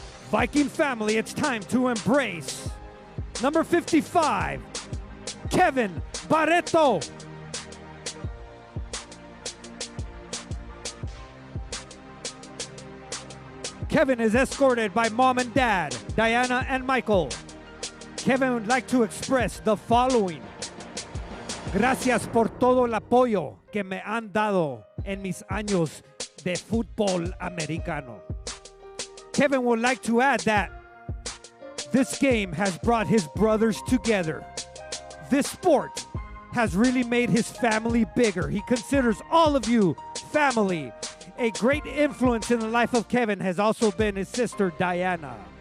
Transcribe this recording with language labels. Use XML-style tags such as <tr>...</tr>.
<en>Viking family, it's time to embrace number 55, Kevin Barreto. Kevin is escorted by mom and dad, Diana and Michael. Kevin would like to express the following.</en> <es>Gracias por todo el apoyo que me han dado en mis años de fútbol americano.</es> <en>Kevin would like to add that this game has brought his brothers together. This sport has really made his family bigger. He considers all of you family. A great influence in the life of Kevin has also been his sister Diana.</en>